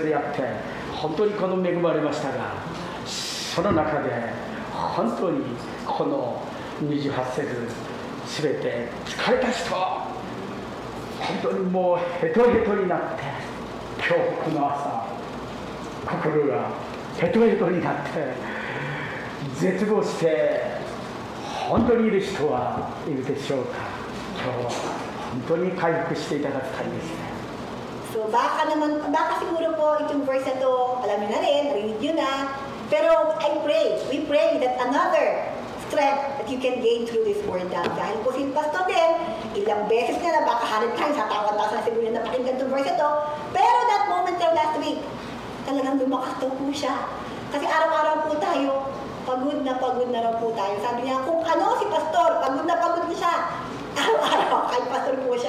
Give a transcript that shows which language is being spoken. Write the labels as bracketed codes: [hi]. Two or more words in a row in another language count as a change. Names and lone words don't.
[ja] であって、本当にこの恵まれましたが、その中で本当にこの28節すべて疲れた人、本当にもうヘトヘトになって、今日この朝心がヘトヘトになって絶望して本当にいる人はいるでしょうか。今日は本当に回復していただきたいですね。 [tl] So baka siguro po itong verse na to, alam niyo na rin, narinig niyo na. [en] Pero we pray that another strength that you can gain through this word down. [tl] Dahil po si Pastor din, ilang beses na baka [en] 100 times, [tl] tawa-tawa na siguro na napakinggan itong verse na to. Pero [en] that moment [tl] daw [en] last week, [tl] talagang lumakas daw po siya. Kasi araw-araw po tayo, pagod na raw po tayo. Sabi niya, kung ano si Pastor, pagod na siya. Araw-araw, kay Pastor po siya.